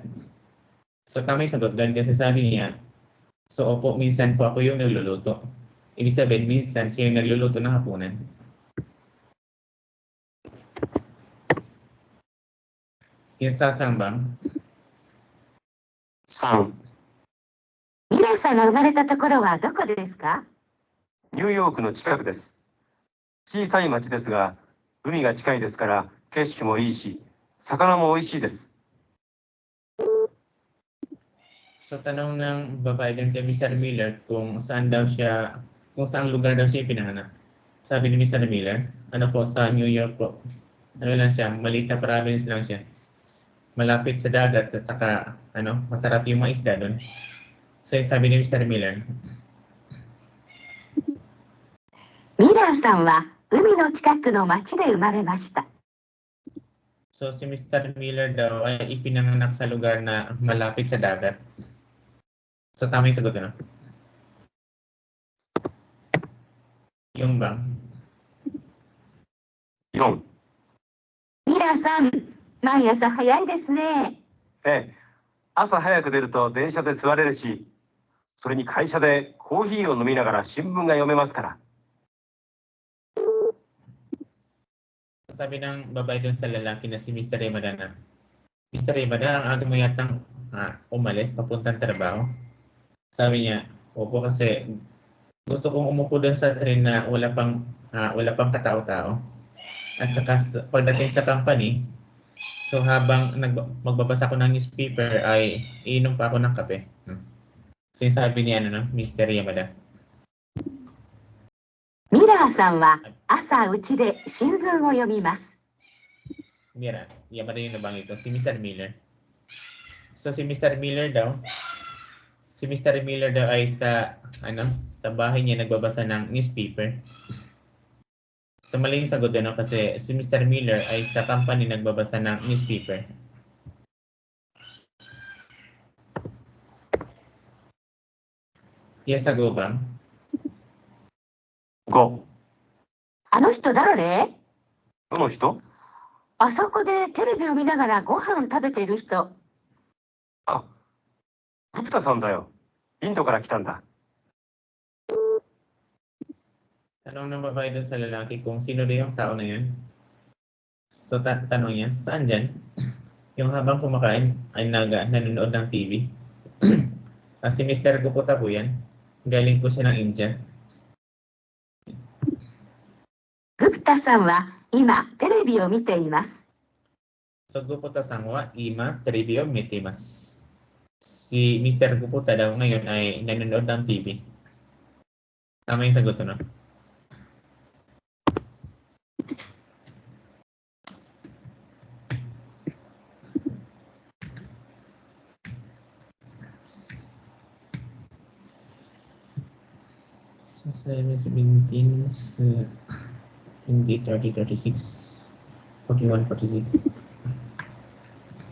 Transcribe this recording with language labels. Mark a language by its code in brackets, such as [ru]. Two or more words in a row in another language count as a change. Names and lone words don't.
[tl] So, tama yung sagot doon kasi sabi niya, so, opo, minsan po ako yung nagluluto. Ibig sabihin, minsan siya yung nagluluto ng hapunan. Yung sasambang, [ja] 3、ミラさんが生まれたところはどこですか？ニューヨークの近くです。小さい町ですが、海が近いですから景色もいいし、魚も美味しいです。 [tl] so tanong ng babae din kay Mr. Miller kung saan lugar daw siya pinanganak. Sabi ni Mr. Miller, ano po, sa New York po. Ano lang siya, maliit na province lang siya. Malapit sa dagat at saka masarap yung mga isda doon. So sabi ni Mr. Miller, [ja] ミラーさんは海の近くの町で生まれました。 [tl] so si Mr. Miller daw ay ipinanganak sa lugar na malapit sa dagat. So tama yung sagot na. Yung bang? [ja] 4、ミラーさん、毎朝早いですね。ええ、朝早く出ると電車で座れるし、それに会社でコーヒーを飲みながら新聞が読めますから。 [tl] Sabi ng babae doon sa lalaki na si Mr. Yamada na, Mr. Yamada, ang aga mo yatang umalis, papuntang trabaho. Sabi niya, opo kasi gusto kong umupo doon sa train na wala pang katao-tao. At saka pagdating sa company, so habang magbabasa ko ng newspaper ay iinom pa ako ng kape. So yung sabi niya, Mr. Yamada. [ja] ミラーさんは朝うちで新聞を読みます。 [tl] Mira, Yamada yung nabanggit ko, si Mr. Miller. So si Mr. Miller daw ay sa bahay niya nagbabasa ng newspaper. So mali yung sagot doon kasi si Mr. Miller ay sa company nagbabasa ng newspaper. Yes, sagot ba? [ja] 5、あの人誰？どの人？あそこでテレビを見ながらご飯食べている人。あ、グプタさんだよ。インドから来たんだ。 [tl] Tanong ng babae doon sa lalaki kung sino na yung tao na yun. So tanong niya, saan dyan? Yung habang kumakain ay nanonood ng TV. Si Mr. Gupta po yan. Galing po siya ng India. [ja] グプタさんは今テレビを見ています。ソー グプタさんは今テレビを見ています. [tl] Si Mr. Gupta daw ngayon ay nanonood ng TV. Tama yung sagot no? So 17 hindi 30, 36, 41, 46.